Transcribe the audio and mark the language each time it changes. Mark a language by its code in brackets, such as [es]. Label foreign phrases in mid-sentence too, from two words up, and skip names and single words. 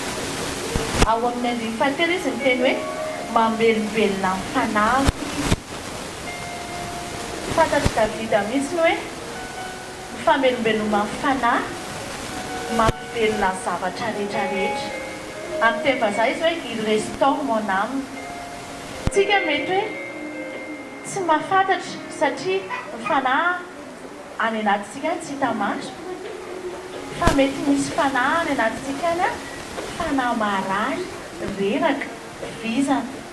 [mg] Ao amin'ny andiny fahatelo izy miteny hoe mamelombelona ny fanahy. Fantatry Davida mihitsy hoe ny famelombelona ny fanahy mampibelona ny zavatra rehetrarehetra. Amin'ny teny vazaha izy hoe [fr] il restaure mon âme. [mg] Tsika mety hoe tsy mahafantatra satria ny fanahy any anatintsika tsy hita maso. Fa mety misy fanahy any anatintsika any fanahy marary, reraka, vizana.